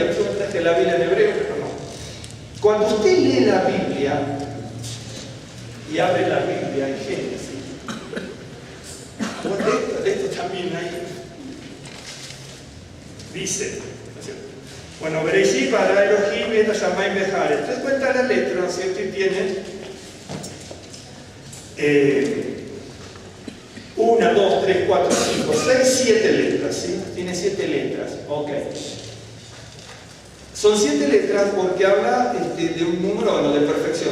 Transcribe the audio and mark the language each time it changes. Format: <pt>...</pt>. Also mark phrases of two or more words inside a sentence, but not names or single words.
<es>Yo me traje la Biblia en hebreo, pero no. Cuando usted lee la Biblia y abre la Biblia en Génesis, de esto también hay. Dice, bueno,</es> <he>בראשית ברא אלהים את השמים והארץ.</he> <es>Entonces cuenta la letra, ¿no es cierto? Y tiene 1, 2, 3, 4, 5, 6, 7 letras, ¿sí? Tiene 7 letras, ok. Son 7 letras porque habla de un número de perfección.</es>